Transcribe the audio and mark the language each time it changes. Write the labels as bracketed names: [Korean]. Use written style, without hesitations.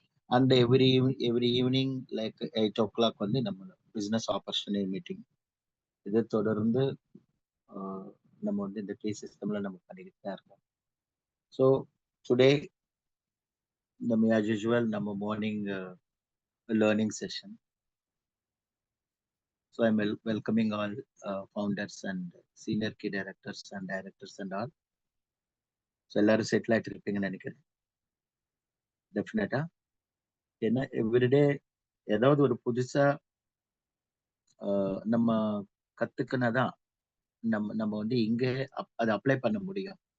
[English] and every evening like 8 o'clock [Tamil] வந்து நம்ம business opportunity meeting இதை தொடர்ந்து நம்ம வந்து இந்த கே சிஸ்டம்ல நம்ம பண்ணிக்கிட்டு தான் இருக்கோம். [English] So today நம்ம as usual நம்ம morning learning session. So I'm welcoming all founders and senior key directors and directors and all. [Tamil] So எல்லாரும் செட்டில் ஆகிட்டு இருப்பீங்கன்னு நினைக்கிறேன். டெஃபினட்டா ஏன்னா எவ்ரிடே ஏதாவது ஒரு புதுசா நம்ம கத்துக்கினாதான் நம்ம வந்து இங்கே அதை அப்ளை பண்ண முடியும்.